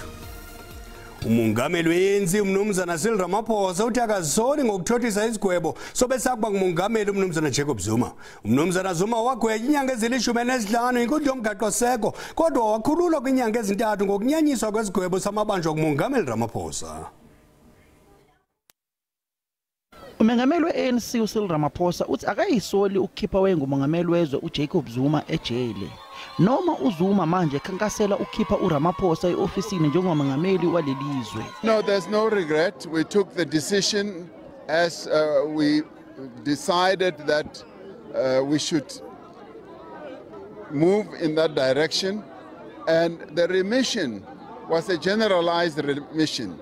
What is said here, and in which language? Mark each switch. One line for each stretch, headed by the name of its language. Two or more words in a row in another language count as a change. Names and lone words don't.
Xhosa: Umongameli we-ANC umnumzana Cyril Ramaphosa uthi akazisoli ngokuthothisa isigwebo sobe sakuba ngumongameli umnumzana Jacob Zuma. Umnumzana Zuma wagwetya inyanga ezili-15 inkundla yomgaqo-seko kodwa wakhululwa kwinyanga ezintathu ngokunyanyiswa kwesigwebo samabanjwa kumongameli Ramaphosa.
Zulu: Umengameli we-ANC uCyril Ramaphosa uthi akayisoli ukukhipha wengumongameli wezwe uJacob Zuma ejele. Noma uZuma manje ekhankasela ukukhipha uRamaphosa eofisini njengomongameli walelizwe.
English: No, there's no regret. We took the decision as we decided that we should move in that direction, and the remission was a generalized remission.